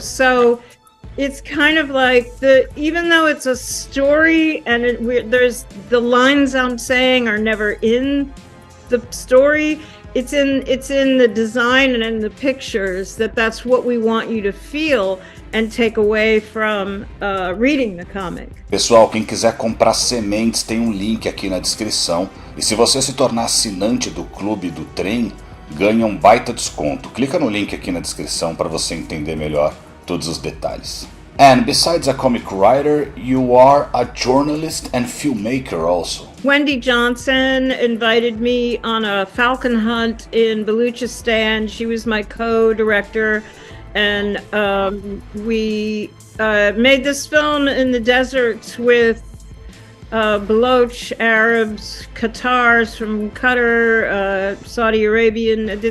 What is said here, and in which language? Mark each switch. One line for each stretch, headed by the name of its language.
English: So it's kind of like even though it's a story and there's the lines I'm saying are never in the story, it's in the design and in the pictures that's what we want you to feel and take away from reading the comic.
Portuguese: Pessoal, quem quiser comprar Sementes tem um link aqui na descrição. E se você se tornar assinante do Clube do Trem, ganha um baita desconto. Clica no link aqui na descrição para você entender melhor todos os detalhes.
English: And besides a comic writer, you are a journalist and filmmaker also. Wendy Johnson invited me on a falcon hunt in Baluchistan. She was my co-director, and we made this film in the desert with Baloch Arabs, Qatars from Qatar, Saudi Arabian.